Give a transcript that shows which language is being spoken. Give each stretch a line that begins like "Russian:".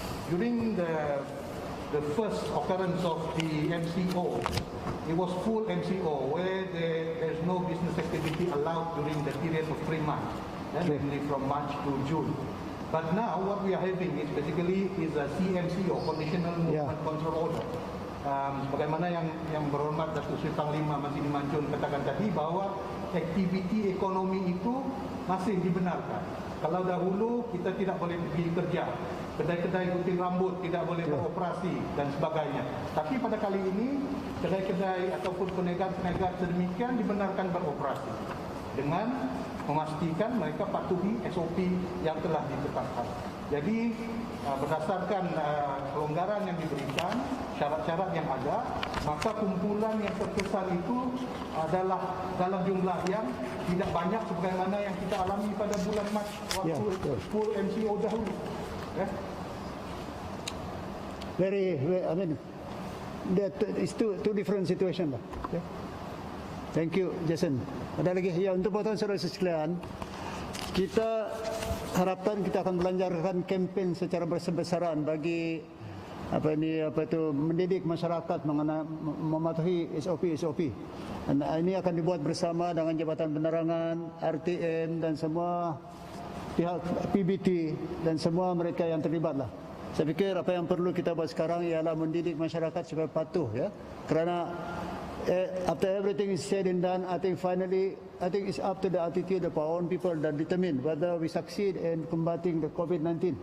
English: during the first occurrence of the MCO, it was full MCO where there's no business activity allowed during the period of 3 months, namely from March to June. But now what we are having is basically a CMCO, Conditional Movement Control Order.
Malay: Sebagaimana yang berhormat Datuk Seri Panglima Masih Dimancun katakan tadi, bahwa aktiviti ekonomi itu masih dibenarkan. Kalau dahulu kita tidak boleh pergi kerja, kedai-kedai gunting rambut tidak boleh beroperasi dan sebagainya. Tapi pada kali ini kedai-kedai ataupun peniaga-peniaga sedemikian dibenarkan beroperasi dengan memastikan mereka patuhi SOP yang telah ditetapkan. Jadi berdasarkan kelonggaran yang diberikan, syarat-syarat yang ada, maka kumpulan yang terkesan itu adalah dalam jumlah yang tidak banyak sebagaimana yang kita alami pada bulan Mac waktu full MCO dahulu.
English: I mean, it's two different situation lah. Okay. Thank you, Jason.
Malay: Ada lagi? Ya, untuk potong saudara sekalian, kita harapkan kita akan melancarkan kempen secara besar-besaran bagi mendidik masyarakat mengenai mematuhi SOP. Dan ini akan dibuat bersama dengan Jabatan Penerangan, RTM dan semua pihak PBT dan semua mereka yang terlibat lah. Saya fikir apa yang perlu kita buat sekarang ialah mendidik masyarakat supaya patuh, ya.
English: Kerana after everything is said and done, I think it's up to the attitude of our own people that determine whether we succeed in combating the COVID-19.